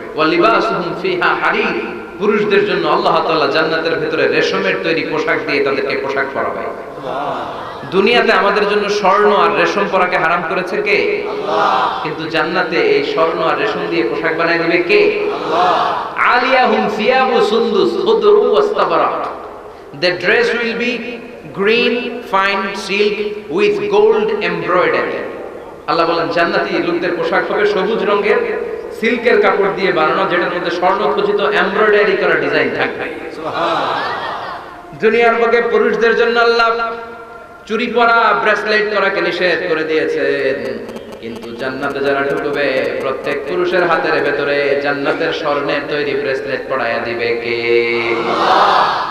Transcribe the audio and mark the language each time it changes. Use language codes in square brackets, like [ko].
[ar] ওয়া লিবাসুহুম ফিহা হারির, [bn] পুরুষদের জন্য আল্লাহ তাআলা জান্নাতের ভেতরে রেশমের তৈরি পোশাক দিয়ে তাদেরকে পোশাক পরাবে। দুনিয়াতে আমাদের জন্য স্বর্ণ আর রেশম পরাকে হারাম করেছে কে? আল্লাহ। কিন্তু জান্নাতে এই স্বর্ণ আর রেশম দিয়ে পোশাক বানায় দিবে কে? আল্লাহ। [ar] আলিয়াহুম সিয়াবু সুন্দুস খুদরু ওয়াস্তাবরাক, [en] the dress will be green fine silk with gold embroidery. [bn] আল্লাহ বলেন জান্নাতি লোকদের পোশাক হবে সবুজ রঙের সিল্কের কাপড় দিয়ে বানানো, যেটার মধ্যে স্বর্ণ খচিত এমব্রয়ডারি করা ডিজাইন থাকবে। সুবহানাল্লাহ। দুনিয়ার বুকে পুরুষদের জন্য আল্লাহ চুরি পরা, ব্রেসলেট করাকে নিষেধ করে দিয়েছেন, কিন্তু জান্নাতে যারা ঢুকবে প্রত্যেক পুরুষের হাতের ভেতরে জান্নাতের স্বর্ণের তৈরি ব্রেসলেট পরায়া দিবে কে? আল্লাহ।